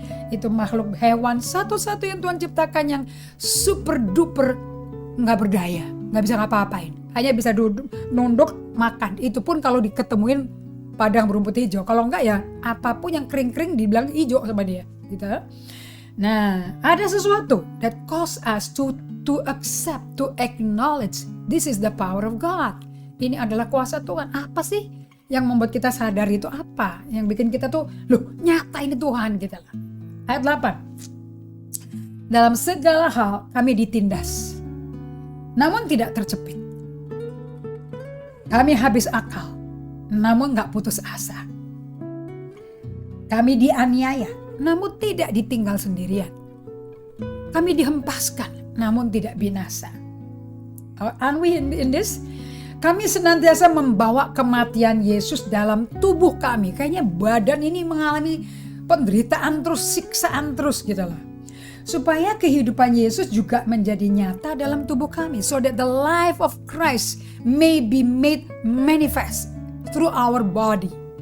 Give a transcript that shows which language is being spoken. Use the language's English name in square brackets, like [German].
[Indonesian] Itu makhluk hewan satu-satu yang Tuhan ciptakan yang [English] super duper [Indonesian] gak berdaya, gak bisa ngapa-ngapain, hanya bisa duduk, nunduk, makan. Itu pun kalau diketemuin padang berumput hijau. Kalau enggak ya apapun yang kering-kering dibilang hijau sama dia gitu. Nah, ada sesuatu [English] that cause us to accept, to acknowledge this is the power of God. [Indonesian] Ini adalah kuasa Tuhan. Apa sih yang membuat kita sadar itu apa? Yang bikin kita tuh, loh nyata ini Tuhan gitu lah. Ayat 8. Dalam segala hal kami ditindas, namun tidak terjepit. Kami habis akal, namun gak putus asa. Kami dianiaya, namun tidak ditinggal sendirian. Kami dihempaskan, namun tidak binasa. [English] Aren't we in this? [Indonesian] Kami senantiasa membawa kematian Yesus dalam tubuh kami. Kayaknya badan ini mengalami penderitaan terus, siksaan terus gitu lah. Supaya kehidupan Yesus juga menjadi nyata dalam tubuh kami. [English] So that the life of Christ may be made manifest through our body.